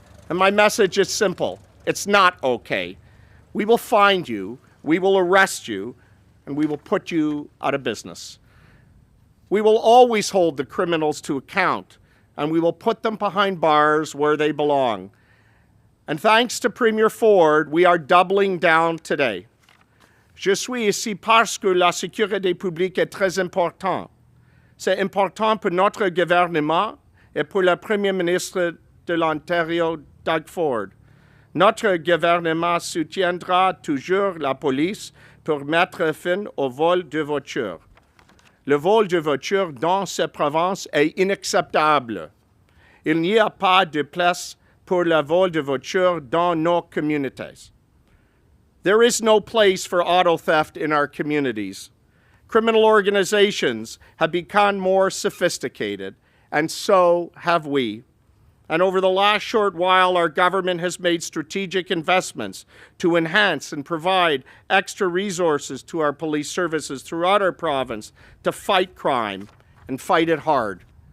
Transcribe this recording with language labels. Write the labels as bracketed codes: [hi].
[en] And my message is simple. It's not okay. We will find you, we will arrest you, and we will put you out of business. We will always hold the criminals to account, and we will put them behind bars where they belong. And thanks to Premier Ford, we are doubling down today. [fr] Je suis ici parce que la sécurité publique est très importante. C'est important pour notre gouvernement et pour le Premier ministre de l'Ontario, Doug Ford. Notre gouvernement soutiendra toujours la police pour mettre fin au vol de voitures. Le vol de voitures dans cette province est inacceptable. Il n'y a pas de place pour le vol de voitures dans nos communautés. [en] There is no place for auto theft in our communities. Criminal organizations have become more sophisticated, and so have we. And over the last short while, our government has made strategic investments to enhance and provide extra resources to our police services throughout our province to fight crime and fight it hard.